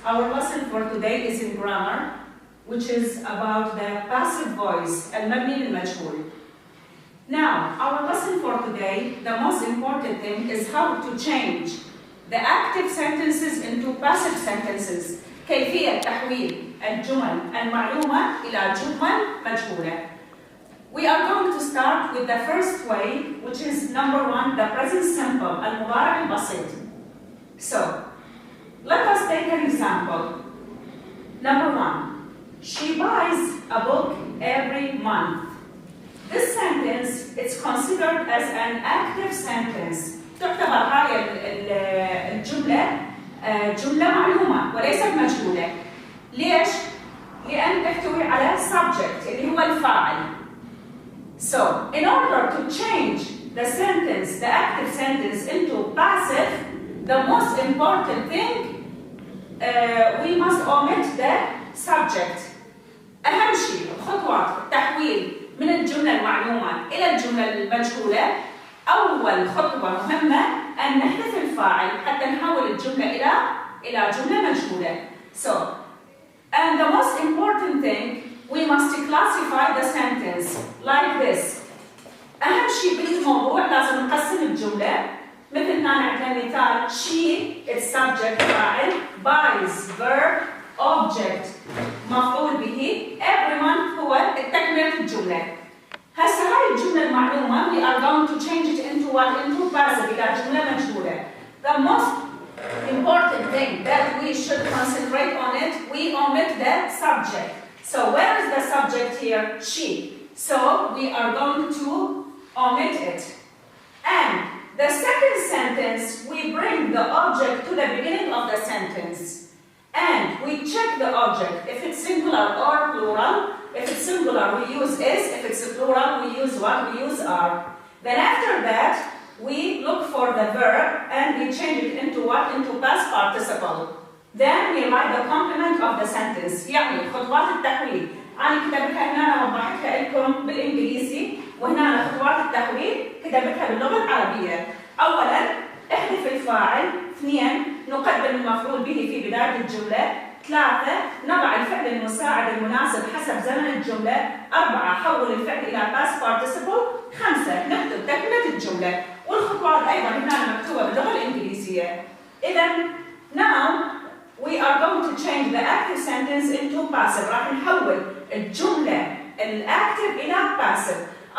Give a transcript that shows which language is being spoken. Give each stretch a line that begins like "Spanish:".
English: Our lesson for today is in grammar, which is about the passive voice,
Arabic: المبني للمجهول.
English: Now, our lesson for today, the most important thing is how to change the active sentences into passive sentences.
Arabic: كيفية تحويل الجمل المعلومة إلى جمل مجهولة.
English: We are going to start with the first way, which is number 1, the present simple,
Arabic: المضارع البسيط.
English: So, let us take an example. Number 1, she buys a book every month. This sentence is considered as an active sentence.
Arabic: تعتبر هاي الجملة جملة معلومة وليست مجهولة. ليش؟ لأن تحتوي على subject اللي هو الفاعل.
English: So, in order to change the sentence, the active sentence into passive, the most important thing, we must omit the subject.
Arabic: أهم شيء خطوات التحويل من الجملة المعلومة إلى الجملة المجهولة. أول خطوة مهمة أن نحذف الفاعل حتى نحول الجملة إلى جملة مجهولة.
English: So, and the most important thing, we must classify the sentence like this.
Arabic: أهم شيء بالموضوع لازم نقسم الجملة. مثل ما عندنا مثال
English: she it's subject
Arabic: فاعل, buys verb, object مفعول به,
English: every month
Arabic: هو تكملة الجملة. هسه هاي الجملة المعلومة
English: we are going to change it into what? Into passive
Arabic: إلى جملة مجهولة.
English: The most important thing that we should concentrate on it, we omit the subject. So where is the subject here? She. So we are going to omit it. And the second sentence, we bring the object to the beginning of the sentence. And we check the object. If it's singular or plural, if it's singular, we use is. If it's plural, we use what? We use are. Then after that, we look for the verb and we change it into what? Into past participle. Then we write the complement of the sentence.
Arabic: يعني خطوات التحويل. أنا كتبتها هنا وضحتها لكم بالإنجليزي وهنا خطوات التحويل كتبتها باللغة العربية. أولاً احذف الفاعل. 2 نقدم المفعول به في بداية الجملة. 3 نضع الفعل المساعد المناسب حسب زمن الجملة. 4 حول الفعل إلى past participle. 5 نكتب تكملة الجملة. والخطوات أيضاً هنا مكتوبة باللغة الإنجليزية.
English: إذا now we are going to change the active sentence into passive.
Arabic: راح نحول الجملة الactive إلى passive.